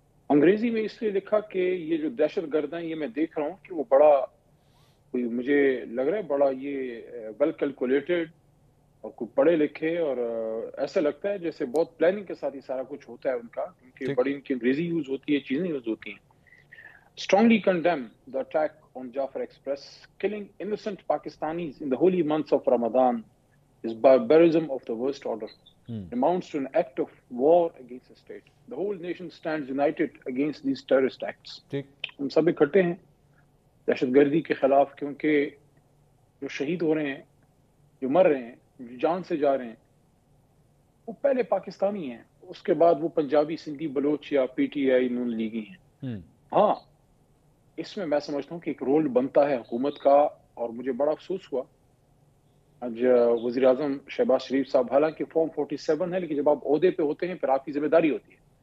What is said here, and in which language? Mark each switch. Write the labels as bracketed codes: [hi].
[hi] अंग्रेजी में इसलिए लिखा कि ये जो दहशतगर्द हैं, ये मैं देख रहा हूँ कि वो बड़ा, कोई मुझे लग रहा है बड़ा ये [en] well calculated [hi] और कोई पढ़े लिखे, और ऐसा लगता है जैसे बहुत प्लानिंग के साथ ही सारा कुछ होता है उनका, क्योंकि बड़ी इनकी अंग्रेजी यूज होती है, चीजें यूज होती हैं। [en] Strongly condemn the attack on Jafar Express, killing innocent Pakistanis in the holy months of Ramadan is barbarism of the worst order. Amounts to an act of war against the state. The whole nation stands united against these terrorist acts. [hi] हम सब इकट्ठे हैं दहशतगर्दी के खिलाफ, क्योंकि जो शहीद हो रहे हैं, जो मर रहे हैं, जो जान से जा रहे हैं, वो पहले पाकिस्तानी हैं, उसके बाद वो पंजाबी, सिंधी, बलोच या पीटीआई, नून लीगी हैं। हाँ, इसमें मैं समझता हूँ कि एक रोल बनता है हुकूमत का, और मुझे बड़ा अफसोस हुआ आज वज़ीर आज़म शहबाज शरीफ साहब, हालांकि फॉर्म 47 है, लेकिन जब आप ओहदे पे होते हैं फिर आपकी जिम्मेदारी होती है।